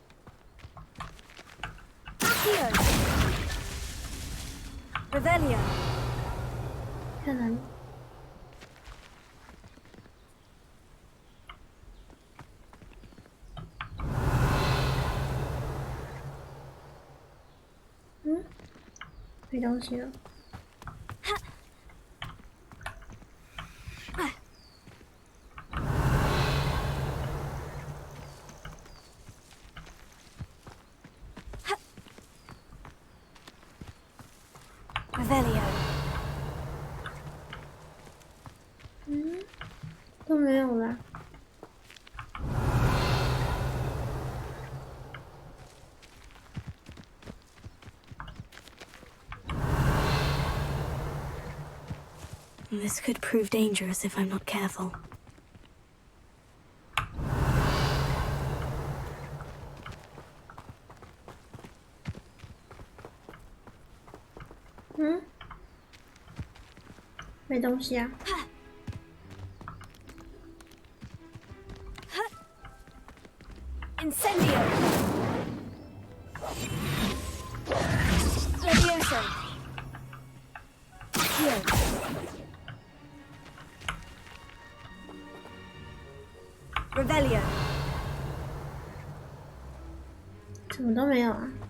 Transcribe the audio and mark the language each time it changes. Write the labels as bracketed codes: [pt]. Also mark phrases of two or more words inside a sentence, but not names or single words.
[la] Accio. Revelio. [zh] 在哪里？嗯，没东西了。 [la] Revelio. [zh] 嗯，都没有了。 [en] This could prove dangerous if I'm not careful. Hmm? [zh] 没东西啊。 [la] Incendio. Levioso. Here. Revelio. [zh] 什么都没有啊。